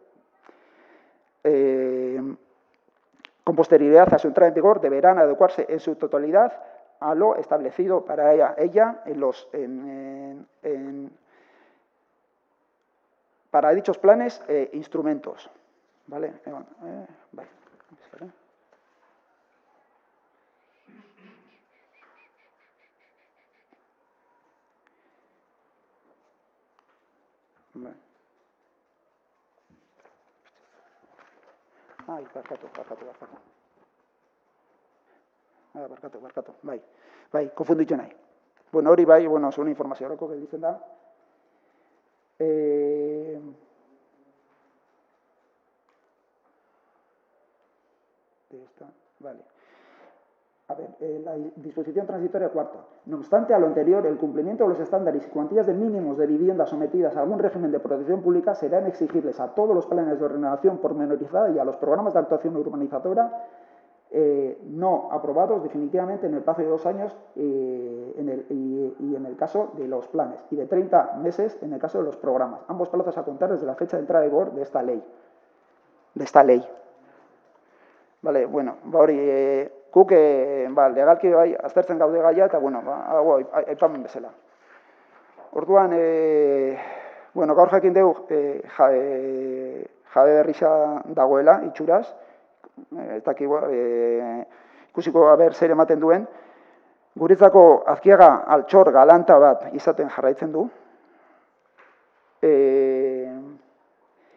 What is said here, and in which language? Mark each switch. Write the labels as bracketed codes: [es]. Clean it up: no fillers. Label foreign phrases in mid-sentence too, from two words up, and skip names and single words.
[es] con posterioridad a su entrada en vigor deberán adecuarse en su totalidad a lo establecido para ella para dichos planes e instrumentos. ¿Vale? Vale. Vale. [eu] Ai, barkatu. Barkatu, bai, konfunditu nahi. Hori bai, zuen informazio horreko gelditzen da. [es] Vale. A ver, la disposición transitoria cuarta. No obstante a lo anterior, el cumplimiento de los estándares y cuantías de mínimos de viviendas sometidas a algún régimen de protección pública serán exigibles a todos los planes de ordenación pormenorizada y a los programas de actuación urbanizadora no aprobados definitivamente en el plazo de 2 años y en el caso de los planes, y de 30 meses en el caso de los programas. Ambos plazos a contar desde la fecha de entrada en vigor de esta ley. Vale, [eu] hori, guk legalki bai aztertzen gaude gaia, eta aipamen bezala. Orduan, gaur jakin dugu jabe berriza dagoela, itxuraz, ikusiko zer ematen duen, guretzako Azkiaga altxor galanta bat izaten jarraitzen du.